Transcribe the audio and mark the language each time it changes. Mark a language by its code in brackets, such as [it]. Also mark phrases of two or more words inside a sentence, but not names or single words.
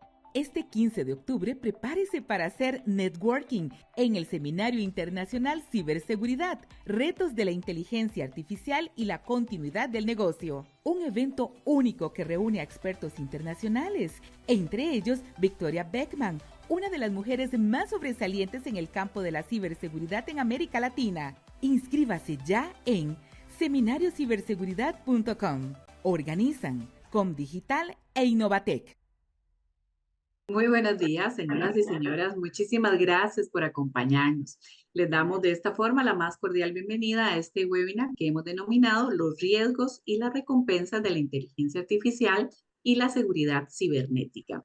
[es] Este 15 de octubre, prepárese para hacer networking en el Seminario Internacional Ciberseguridad, Retos de la Inteligencia Artificial y la Continuidad del Negocio. Un evento único que reúne a expertos internacionales, entre ellos Victoria Beckman, una de las mujeres más sobresalientes en el campo de la ciberseguridad en América Latina. Inscríbase ya en seminariociberseguridad.com. Organizan Comdigital e Innovatec. Muy buenos días, señoras y señoras. Muchísimas gracias por acompañarnos. Les damos de esta forma la más cordial bienvenida a este webinar que hemos denominado Los riesgos y las recompensas de la inteligencia artificial y la seguridad cibernética.